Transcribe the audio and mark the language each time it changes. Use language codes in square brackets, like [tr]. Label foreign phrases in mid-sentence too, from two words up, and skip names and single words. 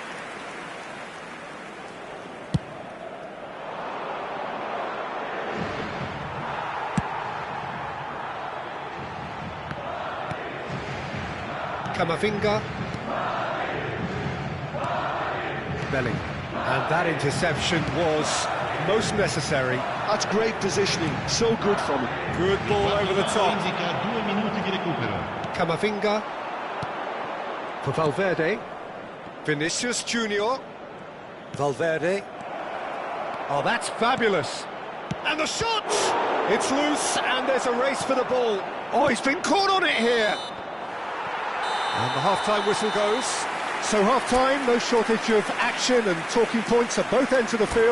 [en] Camavinga. Bellingham. And that interception was most necessary. That's great positioning, so good from him. Good ball over the top. [it] Indica 2 minuti di recupero. [en] Camavinga. For Valverde. Vinicius Junior. Valverde. Oh, that's fabulous. And the shot! It's loose, and there's a race for the ball. Oh, he's been caught on it here. And the half-time whistle goes. So half-time, no shortage of action and talking points at both ends of the field.